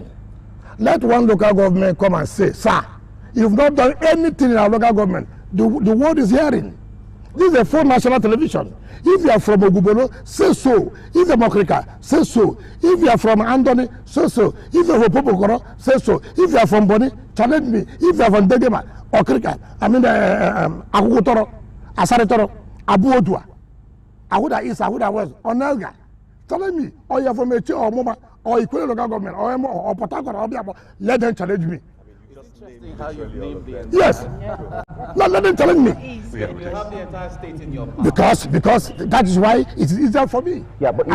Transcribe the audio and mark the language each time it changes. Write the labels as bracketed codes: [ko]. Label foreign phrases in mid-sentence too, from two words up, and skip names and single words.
[en] Let one local government come and say, sir, you've not done anything in our local government. The world is hearing. This is a full national television. If you are from Ogubolo, say so. If you are Mokrika, say so. If you are from Andoni, say so. If you are from Popokoro, say so. If you are from Boni, challenge me. If you are from Degema, Okrika, Akukutoro, Asaretoro, Abu Odua, Ahuda East, Ahuda West, Onelga, challenge me. Or you are from Eche or Moma, or Equal local government, or Port Harcourt, or Biabo, let them challenge me. How you name the yes. No, let them challenge me. You have the entire state in your power. Because that is why it is easier for me. Yeah, but